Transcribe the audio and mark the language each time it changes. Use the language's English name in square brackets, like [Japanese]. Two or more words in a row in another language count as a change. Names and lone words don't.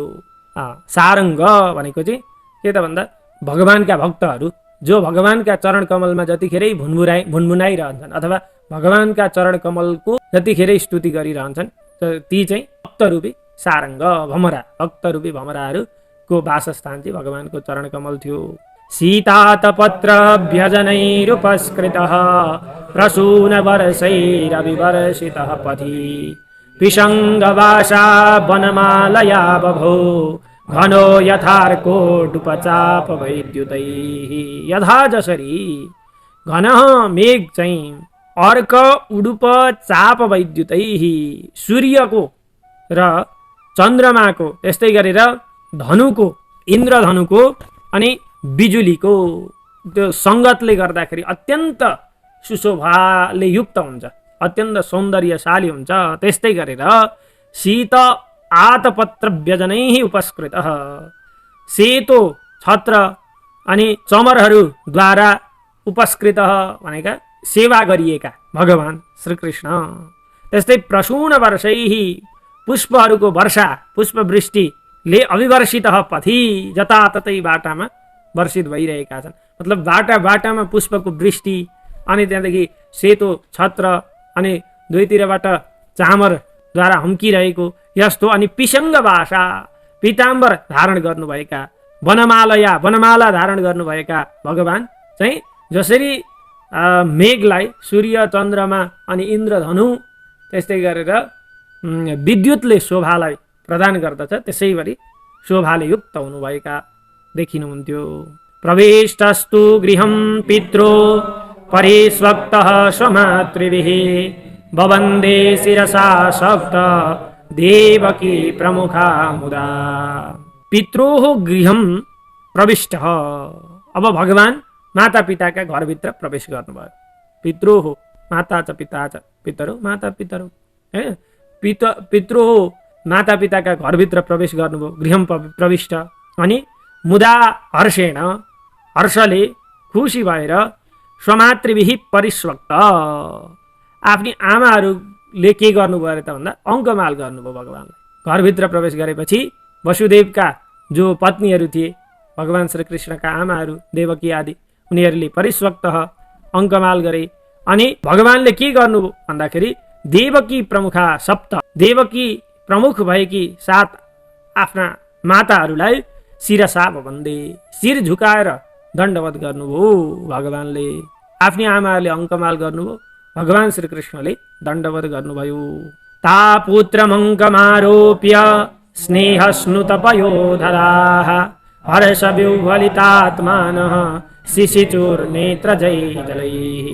[Nepali] सारङ्ग भनेको चाहिँ के त भन्दा भगवानका भक्तहरू जो भगवानका चरण कमलमा जतिखेरै भुनभुनाइरहन्छन् अथवा भगवानका चरण कमलको जतिखेरै स्तुति गरिरहन्छन् ती चाहिँ भक्तरूपी सारङ्ग भमरा, भक्तरूपी भमराहरूको वासस्थान चाहिँ भगवानको चरण कमल थियो। [Sanskrit] सीतातपत्र व्यजनैरुपस्कृतः प्रसून वर्षैरविवर्षितः पथि पिशङ्गवासा वनमालया बभो घनो यथार्कोटुपचाप वैद्युतैः। [Nepali] यथा जसरी घनः मेघ चाहिँ [Sanskrit] अर्क उडुप चाप वैद्युतैः, [Nepali] सूर्यको र चन्द्रमाको त्यस्तै गरेर धनुको, इन्द्रधनुको अनि बिजुलीको त्यो सङ्गतले गर्दाखेरि अत्यन्त सुशोभाले युक्त हुन्छ, अत्यन्त सौन्दर्यशाली हुन्छ। त्यस्तै गरेर [Sanskrit] शीत आतपत्र व्यजनैः उपस्कृतः, [Nepali] सेतो छत्र अनि चमरहरूद्वारा उपस्कृतः भनेका सेवा गरिएका भगवान श्रीकृष्ण। त्यस्तै [Sanskrit] प्रसून वर्षैः, [Nepali] पुष्पहरूको वर्षा, पुष्पवृष्टिले [Sanskrit] अविवर्षितः पथि, [Nepali] जताततै बाटामा वर्षित भइरहेका छन्। मतलब बाटा बाटामा पुष्पको वृष्टि, अनि त्यहाँदेखि सेतो छत्र अनि दुईतिरबाट चामरद्वारा हम्किरहेको यस्तो, अनि पिसङ्ग भाषा, पीताम्बर धारण गर्नुभएका, वनमाला धारण गर्नुभएका भगवान चाहिँ जसरी मेघलाई सूर्य चन्द्रमा अनि इन्द्रधनु त्यस्तै गरेर विद्युतले शोभालाई प्रदान गर्दछ त्यसै गरी शोभाले युक्त हुनुभएका देखिनुहुन्थ्यो। [Sanskrit] प्रविष्टस्तु गृहं पित्रो परिस्वक्तः स्वमातृभिः ववन्दे शिरसा सप्त देवकी प्रमुखा मुदा। पित्रोः गृहं प्रविष्टः, [Nepali] अब भगवान माता पिताका घरभित्र प्रवेश गर्नुभयो। [Sanskrit] पित्रोः माता च पिता च पितरो माता पितरो, [Nepali] पित्रोः माता पिताका घरभित्र प्रवेश गर्नुभयो, [Sanskrit] गृहं प्रविष्ट। [Nepali] अनि [Sanskrit] मुदा हर्षेण, [Nepali] हर्षले खुसी भएर [Sanskrit] स्वमातृभिः परिस्वक्त, [Nepali] आफ्नी आमाहरूले के गर्नुभयो अरे त भन्दा अङ्कमाल गर्नुभयो भगवानलाई। घरभित्र प्रवेश गरेपछि वसुदेवका जो पत्नीहरू थिए भगवान श्रीकृष्णका आमाहरू देवकी आदि, उनीहरूले परिस्वक्त अङ्कमाल गरे। अनि भगवानले के गर्नुभयो भन्दाखेरि [Sanskrit] देवकी प्रमुखा सप्त, [Nepali] देवकी प्रमुख भएकी 7 आफ्ना माताहरूलाई [Sanskrit] शिरसा वन्दे, [Nepali] शिर झुकाएर दण्डवत गर्नुभयो भगवानले। आफ्नी आमाहरूले अङ्कमाल गर्नुभयो, भगवान श्रीकृष्णले दण्डवत गर्नुभयो। [Sanskrit] ता पुत्रमङ्कमारोप्य स्नेहस्नुतपयोधराः हर्षविह्वलितात्मानः शिशिचुर्नेत्रजैजलैः।